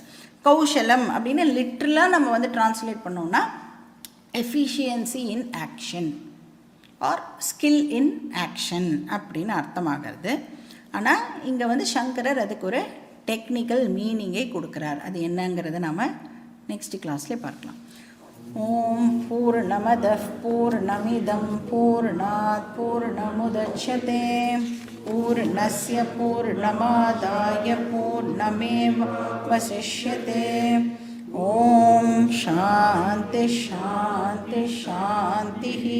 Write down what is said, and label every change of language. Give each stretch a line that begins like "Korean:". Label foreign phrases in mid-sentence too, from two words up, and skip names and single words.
Tamil: கௌஷலம் அப்படின்னு லிட்ரலாக நம்ம வந்து டிரான்ஸ்லேட் பண்ணோம்னா
English: efficiency in action or skill in action
Tamil: அப்படின்னு அர்த்தமாகிறது. ஆனால் இங்கே வந்து சங்கரர் அதுக்கு ஒரு
English: technical meaning
Tamil: கொடுக்குறார். அது என்னங்கிறத நாம்
English: next class
Tamil: பார்க்கலாம்.
Sanskrit: ॐ पूर्णमदः पूर्णमिदं पूर्णात् पूर्णमुदच्यते पूर्णस्य पूर्णमादाय पूर्णमेवावशिष्यते. ॐ शान्तिः शान्तिः शान्तिः.